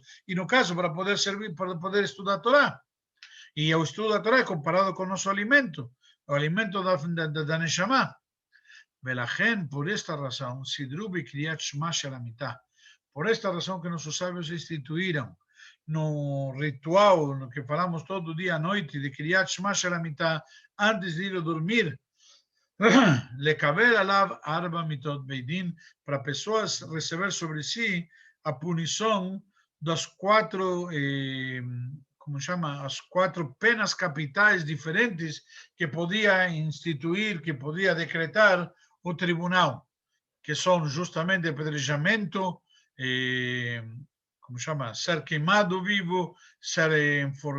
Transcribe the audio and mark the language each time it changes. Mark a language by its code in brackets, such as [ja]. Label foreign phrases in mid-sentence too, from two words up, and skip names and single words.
[pt] E, no caso, para poder servir, para poder estudar a Torá. E o estudo da Torá é comparado com o nosso alimento, o alimento da Neshama. [he] Velachen, [pt] por esta razão, [he] סידרו קריאת שמע שעל המיטה. [pt] Por esta razão que nossos sábios instituíram no ritual, no que falamos todo dia à noite, de [he] קריאת שמע שעל המיטה, [pt] antes de ir dormir, [he] לקבל עליו ארבע מיתות בית דין, [pt] para pessoas receber sobre si a punição das quatro, como chama, as quatro penas capitais diferentes que podia instituir, que podia decretar o tribunal, que são justamente apedrejamento, como chama, ser queimado vivo, ser